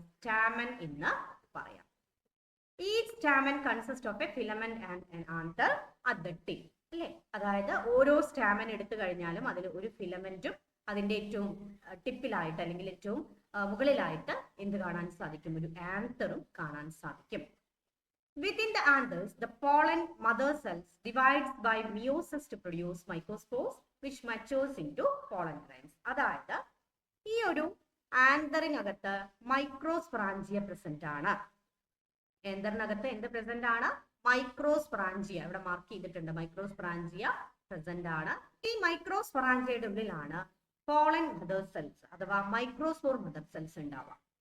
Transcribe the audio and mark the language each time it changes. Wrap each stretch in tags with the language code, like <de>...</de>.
<ml>സ്റ്റാമൻ എന്ന് പറയാം.</ml> <en>ഈ stamen consist of a filament and an anther at the tip അല്ലേ?</en> <ml>അതായത് ഓരോ സ്റ്റാമൻ എടുത്തു കഴിഞ്ഞാലും അതിൽ ഒരു ഫിലമെന്റും അതിന്റെ ഏറ്റവും ടിപ്പിലായിട്ട് അല്ലെങ്കിൽ ഏറ്റവും മുകളിലായിട്ട് എന്ത് കാണാൻ സാധിക്കും? ഒരു ആന്തറും കാണാൻ സാധിക്കും.</ml> <en>Within the anthers, the pollen mother cells divides by meiosis to produce microspores which matures into pollen grains.</en> <ml>അതായത് ഈ ഒരു ആന്തറിനകത്ത് മൈക്രോസ്പൊറാഞ്ചിയ പ്രസന്റ് ആണ്. ആന്തറിനകത്ത് എന്ത് പ്രസന്റ് ആണ്? മൈക്രോസ്പൊറാഞ്ചിയ. ഇവിടെ മാർക്ക് ചെയ്തിട്ടുണ്ട്, മൈക്രോസ്പൊറാഞ്ചിയ പ്രസന്റ് ആണ്. ഈ മൈക്രോസ്പൊറാഞ്ചിയയുടെ ഉള്ളിലാണ് പോളൻ മദർ സെൽസ് അഥവാ മൈക്രോസ്പോർ മദർ സെൽസ് ഉണ്ടാവാം.</ml>